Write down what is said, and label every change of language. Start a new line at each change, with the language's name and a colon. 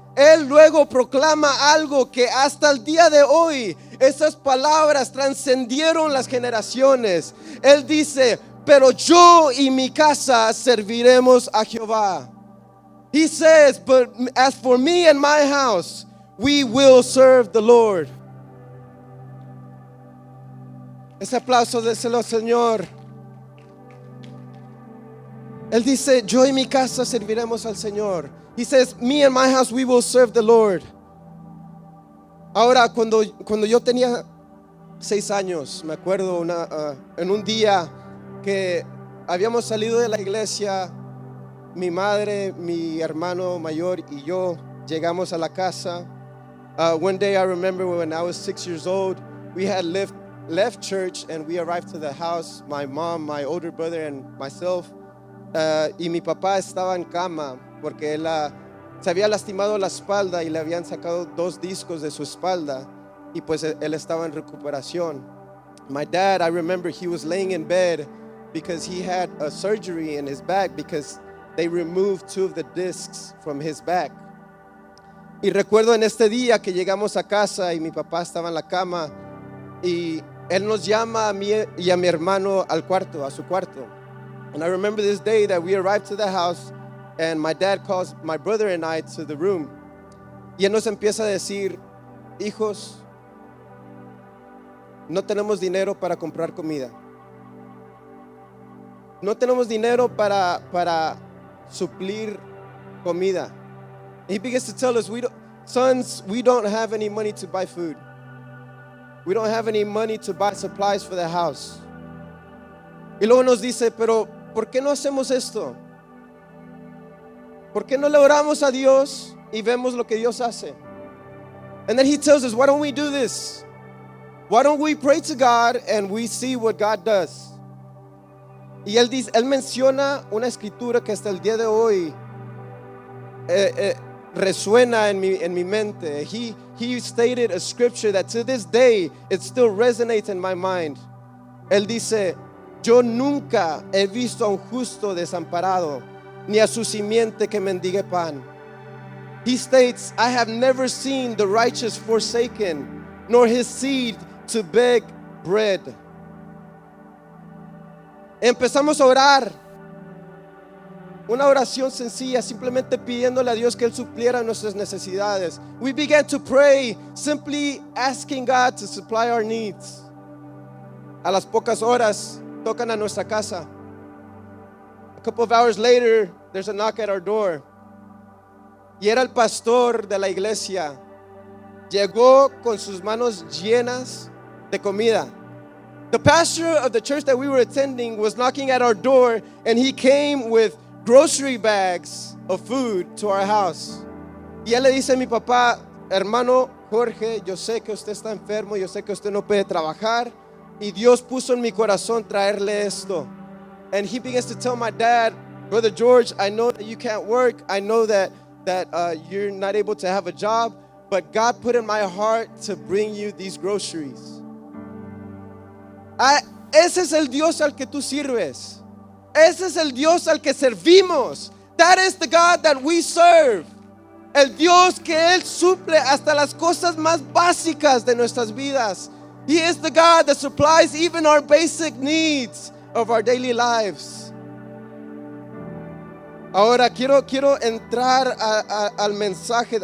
Spanish: Él luego proclama algo que hasta el día de hoy, esas palabras trascendieron las generaciones. Él dice, pero yo y mi casa serviremos a Jehová.
English: He says, but as for me and my house, we will serve the Lord.
Spanish: Ese aplauso déselo al Señor. Él dice, yo y mi casa serviremos al Señor.
English: He says, me and my house, we will serve the Lord.
Spanish: Ahora, cuando yo tenía 6 años, me acuerdo en un día que habíamos salido de la iglesia, mi madre, mi hermano mayor y yo llegamos a la casa.
English: One day I remember when I was 6 years old, we had left church and we arrived to the house, my mom, my older brother and myself.
Spanish: Y mi papá estaba en cama porque él se había lastimado la espalda y le habían sacado 2 discos de su espalda y pues él estaba en recuperación.
English: My dad, I remember he was laying in bed because he had a surgery in his back because they removed 2 of the discs from his back.
Spanish: Y recuerdo en este día que llegamos a casa y mi papá estaba en la cama y él nos llama a mí y a mi hermano al cuarto, a su cuarto.
English: And I remember this day that we arrived to the house and my dad calls my brother and I to the room.
Spanish: Y él nos empieza a decir, hijos, no tenemos dinero para comprar comida. No tenemos dinero para suplir comida.
English: And he begins to tell us, sons, we don't have any money to buy food. We don't have any money to buy supplies for the house.
Spanish: Y luego nos dice, pero ¿por qué no hacemos esto? ¿Por qué no le oramos a Dios y vemos lo que Dios hace?
English: And then he tells us, why don't we do this? Why don't we pray to God and we see what God does?
Spanish: Y él menciona una escritura que hasta el día de hoy resuena en mi mente.
English: He stated a scripture that to this day it still resonates in my mind.
Spanish: Él dice, yo nunca he visto a un justo desamparado, ni a su simiente que mendigue pan.
English: He states, I have never seen the righteous forsaken, nor his seed to beg bread.
Spanish: Empezamos a orar, una oración sencilla, simplemente pidiéndole a Dios que Él supliera nuestras necesidades.
English: We began to pray, simply asking God to supply our needs.
Spanish: A las pocas horas, tocan a nuestra casa.
English: A couple of hours later, there's a knock at our door.
Spanish: Y era el pastor de la iglesia. Llegó con sus manos llenas de comida.
English: The pastor of the church that we were attending was knocking at our door, and he came with grocery bags of food to our house.
Spanish: Y él le dice a mi papá, hermano Jorge, yo sé que usted está enfermo, yo sé que usted no puede trabajar, y Dios puso en mi corazón traerle esto.
English: And he begins to tell my dad, Brother George, I know that you can't work, I know that you're not able to have a job, but God put in my heart to bring you these groceries.
Spanish: Ese es el Dios al que tú sirves. Ese es el Dios al que servimos.
English: That is the God that we serve.
Spanish: El Dios que Él suple hasta las cosas más básicas de nuestras vidas.
English: He is the God that supplies even our basic needs of our daily lives.
Spanish: Ahora quiero entrar al mensaje.